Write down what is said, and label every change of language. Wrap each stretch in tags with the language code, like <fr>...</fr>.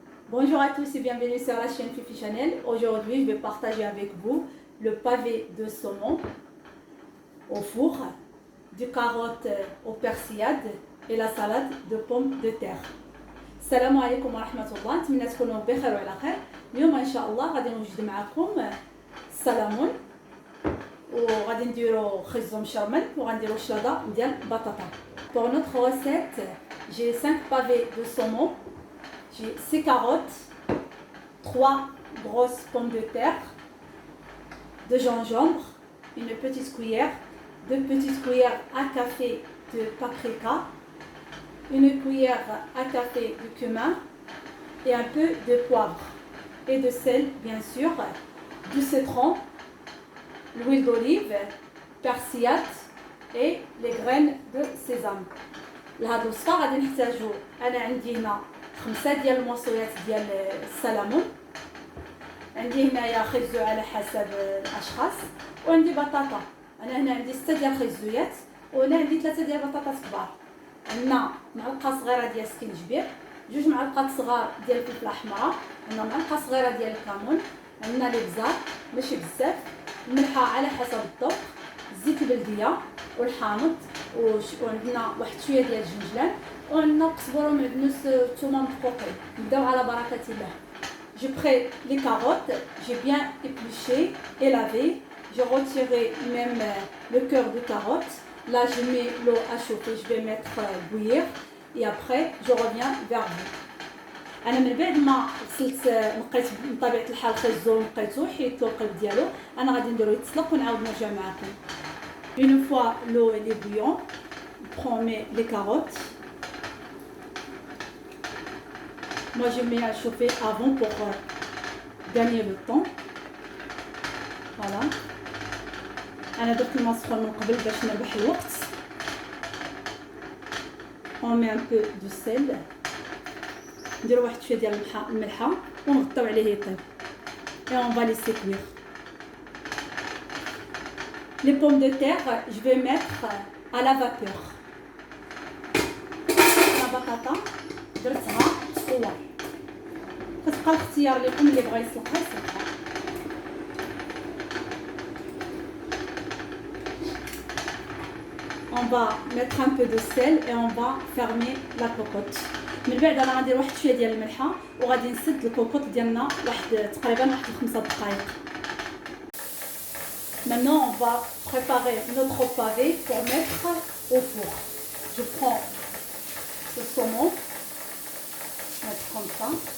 <fr>Bonjour à tous et bienvenue sur la chaîne Fifi Chanel. Aujourd'hui, je vais partager avec vous le pavé de saumon au four, du carotte aux persillades et la salade de pommes de terre.</fr> <ar>السلام عليكم ورحمة الله، نتمنى تكونوا بخير وعلى خير. اليوم إن شاء الله غادي نوجد معكم السلمون وغادي نديرو خبز مشرمل وغنديرو شلاضة ديال البطاطا.</ar> <fr>Pour notre recette, j'ai 5 pavés de saumon, j'ai 6 carottes, 3 grosses pommes de terre, 2 gingembre, une petite cuillère, 2 petites cuillères à café de paprika, une cuillère à café de cumin et un peu de poivre et de sel bien sûr, du citron, l'huile d'olive, persillade et les graines de sésame.</fr> <ar>لهاد الوصفه غادي نحتاجو انا عندي هنا 5 ديال الموصيات ديال السلمون، عندي هنايا خيزو على حسب الاشخاص، وعندي بطاطا. انا هنا عندي 6 ديال الخيزويات وهنا عندي 3 ديال البطاطا كبار. عندنا معلقه صغيره ديال سكينجبير، 2 معلقات صغار ديال الفلفله حمراء، عندنا معلقه صغيره ديال الكمون، عندنا الابزار ماشي بزاف، الملحه على حسب الذوق، زيت البلديه والحامض، وعندنا واحد شويه ديال الجنجلان، وعندنا القزبر ومعدنوس الثومه مدقوقين. نبداو على بركه الله.</ar> <fr>J'ai pris les carottes, j'ai bien épluché et lavé. J'ai retiré même le cœur de carotte. Là, je mets l'eau à chauffer, je vais mettre bouillir et après je reviens vers vous.</fr> <ar>انا من بعد ما غسلت نقيت بطبيعه الحال خيزو نقيتو حيدت القلب ديالو، انا غادي نديرو يتسلق ونعاود نرجع معكم.</ar> <fr>Une fois l'eau est bouillante, on prend les carottes. Moi je mets à chauffer avant pour gagner le temps. Voilà.</fr> <ar>انا درت الماء سخون من قبل باش نربح الوقت.</ar> <fr>On met un peu de sel.</fr> <ar>نديرو واحد شويه ديال الملحه ونغطيو عليه يطيب.</ar> <fr>Et on va laisser cuire. Les pommes de terre, je vais mettre à la vapeur.</fr> <ar>La batata درتها تفور. كتبقى الاختيار لكم، اللي بغا يسلقها يسلقها.</ar> <fr>On va mettre un peu de sel et on va fermer la cocotte.</fr> <ar>من بعد انا غندير واحد شويه ديال الملحه وغادي نسد الكوكوط ديالنا تقريبا واحد 5 دقائق.</ar> <fr>Maintenant on va préparer notre pavé pour mettre au four. Je prends ce saumon, mettre comme ça.</fr>